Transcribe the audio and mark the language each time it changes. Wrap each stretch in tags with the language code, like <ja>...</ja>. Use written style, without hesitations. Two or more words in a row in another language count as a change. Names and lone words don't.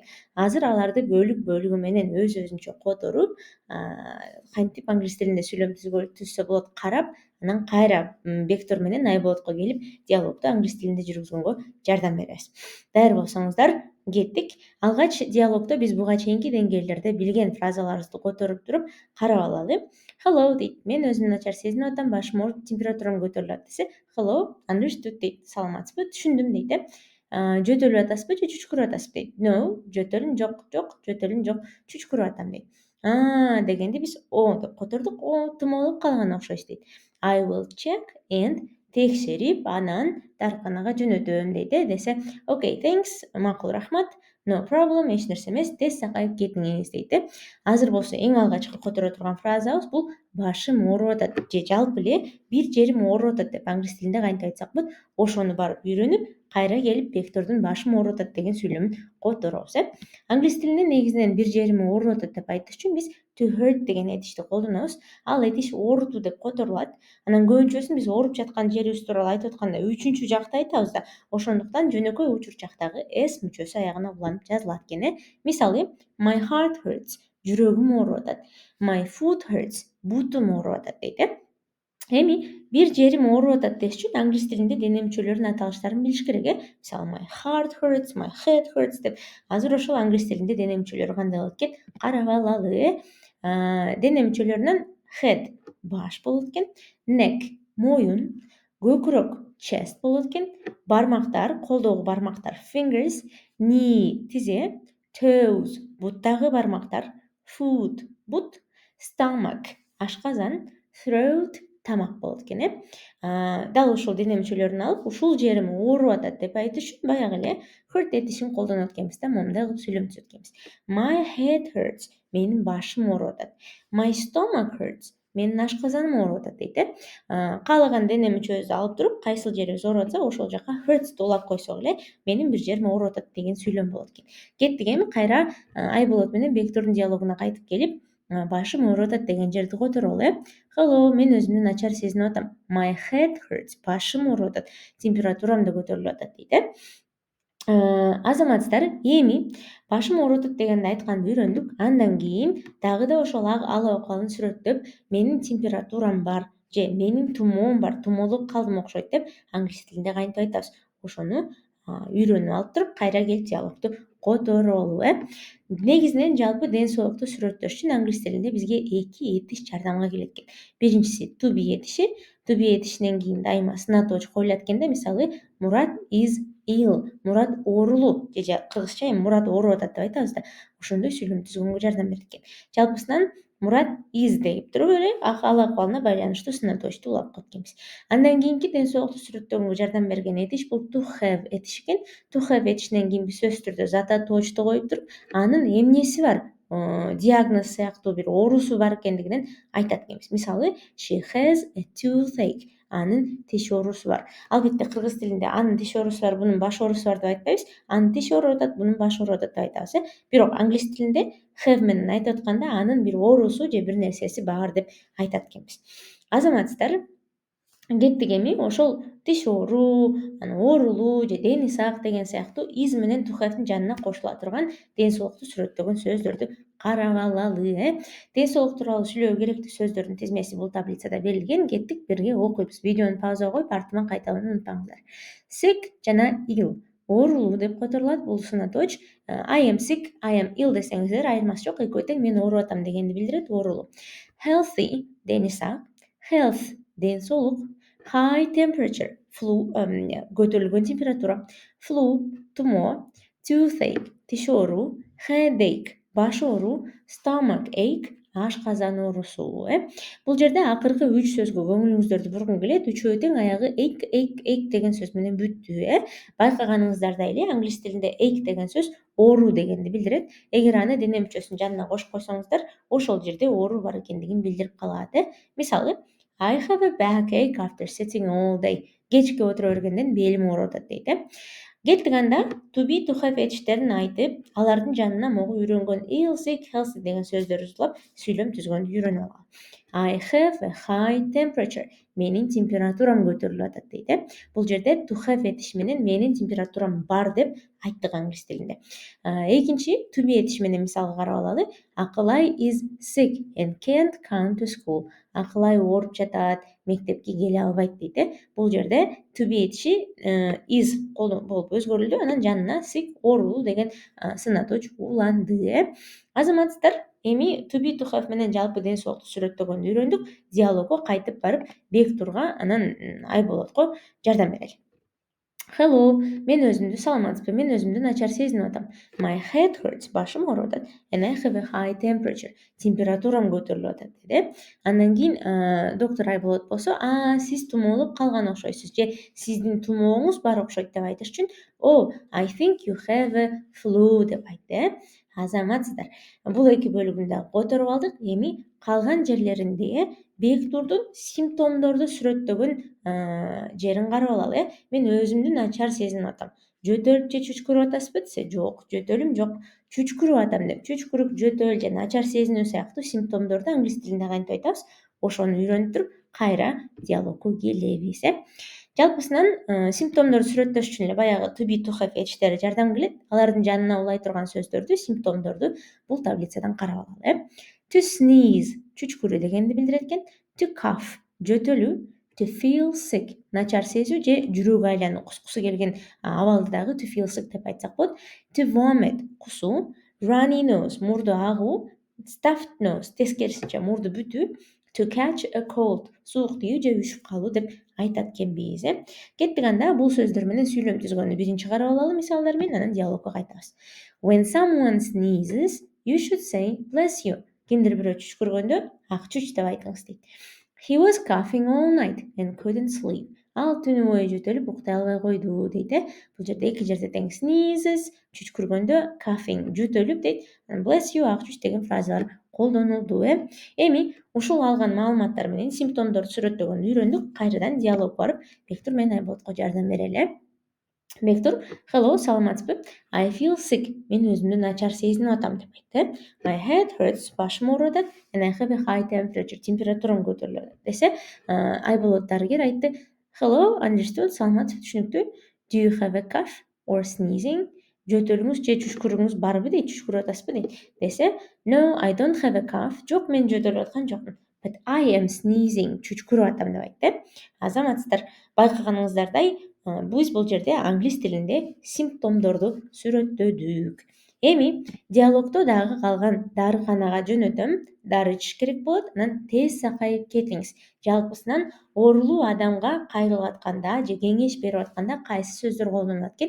<ky>Азыр аларды бөлүк менен өзүнчө которуп, кантип англис тилинде сүйлөм түзсө болот карап, анан кайра Бектур менен Айболотко келип диалогду англис тилинде жүргүзгөнгө жардам беребиз. Даяр болсоңуздар, кеттик. Алгач диалогдо биз буга чейинки деңгээлдерде билген фразаларыбызды которуп туруп карап алалы. Hello дейт. Мен өзүмдү начар сезинип атам, башым ооруп, температурам көтөрүлүп атат десе,</ky> <en>hello, understood</en> <ky>дейт. Саламатсызбы? Түшүндүм дейт. Жөтөлүп атасызбы же чүчкүрүп атасызбы дейт. No, жөтөлүм жок, жөтөлүм жок, чүчкүрүп атам дейт. Дегенде биз о деп котордук. Тумоолуп калган окшойсуз дейт.</ky> <en>I will check and</en> <ky>текшерип, анан дарыканага жөнөтөм дейт. Десе,</ky> <en>okay, thanks,</en> <ky>макул, рахмат.</ky> <en>No problem,</en> <ky>эч нерсе эмес, тез сакайып кетиңиз дейт. Азыр болсо эң алгачкы которо турган фразабыз бул башым ооруп атат же жалпы эле бир жерим ооруп атат деп англис тилинде кантип айтсак болот, ошону барып үйрөнүп, кайра келип Бектурдун башым ооруп атат деген сүйлөмүн которобуз. Англис тилинде негизинен бир жерим ооруп атат деп айтыш үчүн биз</ky> <en>to hurt</en> <ky>деген этишти колдонобуз. Ал этиш оорутуу деп которулат. Анан көбүнчөсүн биз ооруп жаткан жерибиз тууралуу айтып атканда үчүнчү жакта айтабыз да. Ошондуктан жөнөкөй учурчактагы s мүчөсү аягына уланып жазылат экен. Мисалы,</ky> <en>my heart hurts,</en> <ky>жүрөгүм ооруп атат.</ky> <en>My foot hurts,</en> <ky>бутум ооруп атат дейт. Эми бир жерим ооруп атат деш үчүн англис тилинде дене мүчөлөрүнүн аталыштарын билиш керек. Мисалы,</ky> <en>my heart hurts, my head hurts деп.</en> <ky>Азыр ошол англис тилинде дене мүчөлөрү кандай болот экен? Карап алалы. Дене мүчөлөрүнөн head баш болот экен, neck моюн, көкүрөк chest болот экен, бармактар, колдогу бармактар fingers, knee тизе, toes буттагы бармактар, foot бут, stomach ашказан, throat тамак болот экен. Дал ушул дене мүчөлөрүн алып, ушул жерим ооруп атат деп айтыш үчүн баягы эле hurt этишин колдонот экенбиз да, момундай кылып сүйлөм түзөт экенбиз.</ky> <en>My head hurts,</en> <ky>менин башым ооруп атат.</ky> <en>My stomach hurts,</en> <ky>менин ашказаным ооруп атат дейт. Каалаган дене мүчөбүздү алып туруп, кайсыл жерибиз ооруп атса, ошол жака hurts'ты улап койсок эле, менин бир жерим ооруп атат деген сүйлөм болот экен. Кеттик эми кайра Айболот менен Бектурдун диалогуна кайтып келип, башым ооруп атат деген жерди которолу. Hello, мен өзүмдү начар сезинип атам.</ky> <en>My head hurts,</en> <ky>башым ооруп атат. Температурам да көтөрүлүп атат дейт. Азаматсыздар, эми башым ооруп атат дегенди айтканды үйрөндүк. Андан кийин дагы да ошол ал акыбалын сүрөттөп, менин температурам бар же менин тумоом бар, тумоолуп калдым окшойт деп англис тилинде кантип айтабыз? Ошону үйрөнүп алып туруп, кайра келип диалогду которолу. Негизинен жалпы ден соолукту сүрөттөш үчүн англис тилинде бизге эки этиш жардамга келет экен. Биринчиси</ky> <en>to be</en> <ky>этиши.</ky> <en>to be</en> <ky>этишинен кийин дайыма сынатоочу коюлат экенде. Мисалы Мурат</ky> <en>is ill.</en> <ky>Мурат оорулуу же кыргызча эми Мурат ооруп атат деп айтабыз да. Ошондой сүйлөм түзгөнгө жардам берет экен. Жалпысынан Мурат is деп туруп эле ал акыбалына байланыштуу сынатоочту улап коет экенбиз. Андан кийинки ден соолукту сүрөттөгөнгө жардам берген этиш бул</ky> <en>to have</en> <ky>этиш экен.</ky> <en>To have</en> <ky>этишинен кийинки сөз түрдө зат атоочту коюп туруп, анын эмнеси бар, диагноз сыяктуу бир оорусу бар экендигинен айтат экенбиз.</ky> <en>Мисалы she has a toothache.</en> <ky>Анын тиш оорусу бар. Албетте кыргыз тилинде анын тиш оорусу бар, бунун баш оорусу бар деп айтпайбыз. Анын тиш ооруп атат, бунун баш ооруп атат деп айтабыз. Бирок англис тилинде have менен айтып атканда анын бир оорусу же бир нерсеси бар деп айтат экенбиз. Азаматсыздар, кеттик эми ошол тиш ооруу, оорулуу же дени сак деген сыяктуу is менен</ky> <en>to have'дин</en> <ky>жанына кошула турган ден соолукту сүрөттөгөн сөздөрдү карап алалы. Ден соолук тууралуу сүйлөөгө керектүү сөздөрдүн тизмеси бул таблицада берилген. Кеттик, бирге окуйбуз. Видеону паузага коюп, артынан кайталоону унутпаңыздар. Sick жана ill оорулуу деп которулат. Бул сынатооч</ky> <en>I am sick, I am ill</en> <ky>десеңиздер айырмасы жок, экөө тең, мен ооруп атам дегенди билдирет, оорулуу. Healthy дени сак, health ден соолук,</ky> <en>high temperature</en> <ky>көтөрүлгөн температура, flu тумоо, toothache тиш ооруу, headache баш ооруу,</ky> <en>stomach ache</en> <ky>ашказан оорусу. Бул жерде акыркы 3 сөзгө көңүлүңүздөрдү бургум келет. Үчөө тең аягы ache деген сөз менен бүттү. Байкаганыңыздардай эле англис тилинде ache деген сөз ооруу дегенди билдирет. Эгер аны дене мүчөсүнүн жанына кошуп койсоңуздар, ошол жерде ооруу бар экендигин билдирип калат.</ky> <en>Мисалы I have a backache after sitting all day.</en> <ky>Кечке отура бергенден белим ооруп атат дейт. Кеттик анда</ky> <en>to be, to have</en> <ky>этиштерин айтып, алардын жанына могу үйрөнгөн</ky> <en>ill, sick, healthy</en> <ky>деген сөздөрдү улап сүйлөм түзгөндү үйрөнүп алалы.</ky> <en>I have a high temperature.</en> <ky>Менин температурам көтөрүлүп атат дейт. Бул жерде</ky> <en>to have</en> <ky>этиши менен менин температурам бар деп айттык англис тилинде. Экинчи</ky> <en>to be</en> <ky>этиши менен мисалга карап алалы. Акылай</ky> <en>is sick and can't come to school.</en> <ky>Акылай ооруп жатат, мектепке келе албайт дейт. Бул жерде</ky> <en>to be</en> <ky>этиши is болуп өзгөрүлдү, анан жанына sick оорулуу деген сынатооч уланды. Азаматсыздар, эми</ky> <en>to be, to have</en> <ky>менен жалпы ден соолукту сүрөттөгөндү үйрөндүк. Диалогго кайтып барып Бектурга анан Айболотко жардам берели. Hello, мен өзүмдү саламатсызбы, мен өзүмдү начар сезинип атам.</ky> <en>My head hurts,</en> <ky>башым ооруп атат.</ky> <en>And I have a high temperature.</en> <ky>Температурам көтөрүлүп атат деди. Андан кийин доктор Айболот болсо, сиз тумоолуп калган окшойсуз же сиздин тумооңуз бар окшойт деп айтыш үчүн</ky> <en>Oh, I think you have a flu</en> <ky>деп айтты. Азаматсыздар, бул эки бөлүгүн дагы которуп алдык. Эми калган жерлеринде Бектурдун симптомдорду сүрөттөгөн жерин карап алалы. Мен өзүмдү начар сезинип атам. Жөтөлүп же чүчкүрүп атасызбы десе, жок, жөтөлүм жок, чүчкүрүп атам деп, чүчкүрүк, жөтөл же начар сезинүү сыяктуу симптомдорду англис тилинде кантип айтабыз? Ошону үйрөнүп туруп, кайра диалогко келебиз. Жалпысынан симптомдорду сүрөттөш үчүн эле баягы</ky> <en>to be, to have</en> <ky>этиштери жардам келет. Алардын жанына улай турган сөздөрдү, симптомдорду бул таблицадан карап алалы.</ky> <en>To sneeze</en> <ky>чүчкүрүү дегенди билдирет экен.</ky> <en>To cough</en> <ky>жөтөлүү,</ky> <en>to feel sick</en> <ky>начар сезүү же жүрөгү айлануу, кускусу келген абалды дагы</ky> <en>to feel sick</en> <ky>деп айтсак болот.</ky> <en>To vomit</en> <ky>кусуу,</ky> <en>runny nose</en> <ky>мурду агуу,</ky> <en>stuffed nose</en> <ky>тескерисинче мурду бүтүү,</ky> <en>to catch a cold</en> <ky>суук тийүү же үшүп калуу деп айтат экенбиз. Кеттик анда бул сөздөр менен сүйлөм түзгөндү биринчи карап алалы мисалдар менен, анан диалогко кайтабыз.</ky> <en>When someone sneezes, you should say bless you.</en> <ky>Кимдир бирөө чүчкүргөндө ак чүч деп айтыңыз дейт.</ky> <en>He was coughing all night and couldn't sleep.</en> <ky>Ал түнү бою жөтөлүп уктай албай койду дейт. Бул жерде эки жерде тең sneezes чүчкүргөндө, coughing жөтөлүп дейт.</ky> <en>Bless you</en> <ky>ак чүч деген фразалар колдонулду. Эми ушул алган маалыматтар менен симптомдорду сүрөттөгөндү үйрөндүк. Кайрадан диалог барып, Бектур менен Айболотко жардам берели. Бектур, hello, саламатсызбы?</ky> <en>I feel sick.</en> <ky>Мен өзүмдү начар сезинип атам деп айтты.</ky> <en>My head hurts.</en> <ky>Башым ооруп атат.</ky> <en>And I have a high temperature.</en> <ky>Температурам көтөрүлүп атат десе, Айболот дарыгер айтты.</ky> <en>Hello, understood.</en> <ky>Саламатсызбы, түшүнүктүү.</ky> <en>Do you have a cough or sneezing?</en> <ky>Жөтөлүңүз же чүчкүрүңүз барбы дейт, чүчкүрүп атасызбы дейт. Десе,</ky> <en>no, I don't have a cough.</en> <ky>Жок, мен жөтөлүп аткан жокмун.</ky> <en>But I am sneezing.</en> <ky>Чүчкүрүп атам деп айтты. Азаматсыздар, байкаганыңыздардай, биз бул жерде англис тилинде симптомдорду сүрөттөдүк. Эми диалогдо дагы калган дарыканага жөнөтөм. Дары ичиш керек болот. Анан тез сакайып кетиңиз. Жалпысынан оорулуу адамга кайрылып атканда же кеңеш берип атканда кайсы сөздөр колдонулат экен?</ky>